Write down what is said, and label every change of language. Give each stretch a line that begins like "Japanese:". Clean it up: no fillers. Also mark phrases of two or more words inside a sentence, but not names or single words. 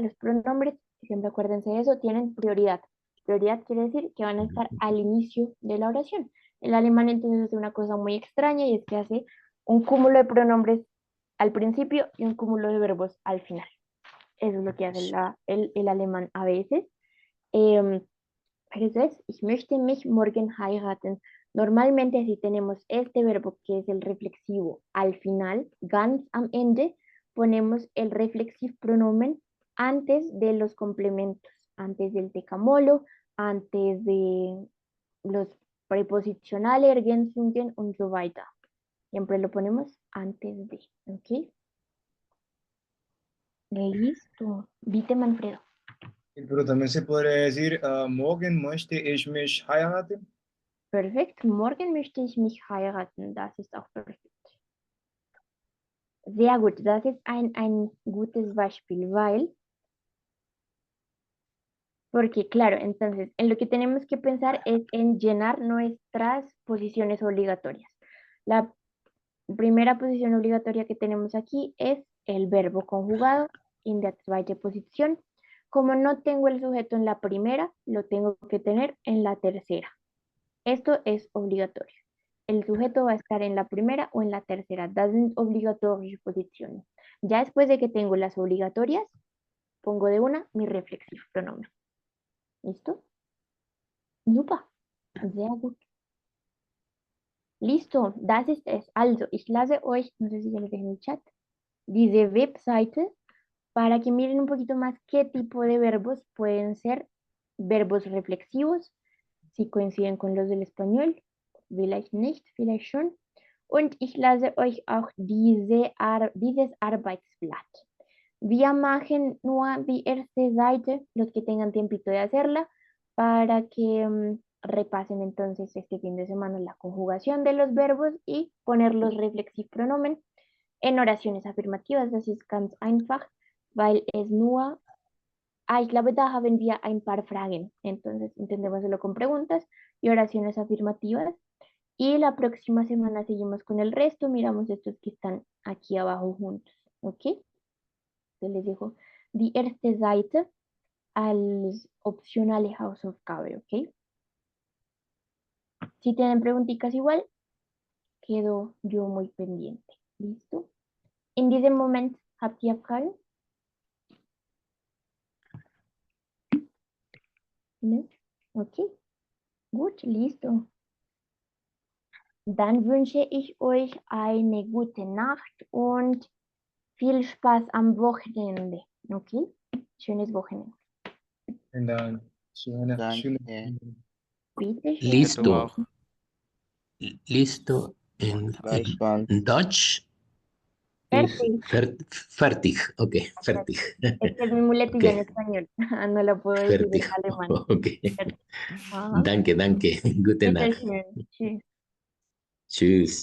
Spanish: Los pronombres, siempre acuérdense de eso, tienen prioridad. Prioridad quiere decir que van a estar al inicio de la oración. El alemán entonces hace una cosa muy extraña y es que hace un cúmulo de pronombres al principio y un cúmulo de verbos al final. Eso es lo que hace el alemán a veces. Entonces,
German: ich möchte mich morgen heiraten.
Spanish: Normalmente si tenemos este verbo que es el reflexivo al final,
German: ganz am Ende,
Spanish: ponemos el reflexivo pronomen antes de los complementos, antes del tecamolo, antes de los preposicionales,
German: Ergänzungen und so weiter.
Spanish: Siempre lo ponemos antes de, ¿ok? Listo. Vite, Manfredo. Pero también se podría decir,
German: morgen möchte ich mich heiraten. Perfekt. Morgen möchte ich mich heiraten. Das ist auch perfekt. Sehr gut. Das ist ein gutes Beispiel, weil,
Spanish: porque claro, entonces, en lo que tenemos que pensar es en llenar nuestras posiciones obligatorias. La primera posición obligatoria que tenemos aquí es el verbo conjugado,
German: in der zweite Position.
Spanish: Como no tengo el sujeto en la primera, lo tengo que tener en la tercera. Esto es obligatorio. El sujeto va a estar en la primera o en la tercera.
German: Das sind obligatorische Positionen.
Spanish: Ya después de que tengo las obligatorias, pongo de una mi reflexivo pronomen. ¿Listo?
German: Super. Sehr gut. Listo. Das ist es. Also, ich lasse euch,
Spanish: no sé si ya les dejé en el chat,
German: diese Webseite
Spanish: para que miren un poquito más qué tipo de verbos pueden ser verbos reflexivos, si coinciden con los del español,
German: vielleicht nicht, vielleicht schon. Und ich lasse euch auch dieses Arbeitsblatt. Wir machen nur die erste Seite,
Spanish: los que tengan tiempito de hacerla, para que repasen entonces este fin de semana la conjugación de los verbos y poner los Reflexivpronomen en oraciones afirmativas.
German: Das ist ganz einfach, weil es nur ich glaube, da haben wir ein paar Fragen.
Spanish: Entonces, intentémoslo con preguntas y oraciones afirmativas. Y la próxima semana seguimos con el resto. Miramos estos que están aquí abajo juntos. ¿Ok? Entonces les dejo
German: die erste Seite als optionale Hausaufgabe.
Spanish: ¿Ok? Si tienen preguntitas igual, quedo yo muy pendiente. ¿Listo?
German: In diesem Moment habt ihr Fragen?
Spanish: ¿No? Ok. Gut, listo.
German: Dann wünsche ich euch eine gute Nacht und viel Spaß am Wochenende. Okay? Schönes Wochenende. Und dann schöne, Danke. Bitte schön.
Spanish: Listo. Listo. En
German: Gleichfalls. Deutsch. Fertig. Fertig. Ok, fertig.
Spanish: Este es mi muletilla en Ok. español. No lo puedo decir
German: Fertig.
Spanish: en alemán. Ok.
German: Fertig. Ajá. Danke, danke. Gute Bitte Nacht. schön. Tschüss. Tschüss.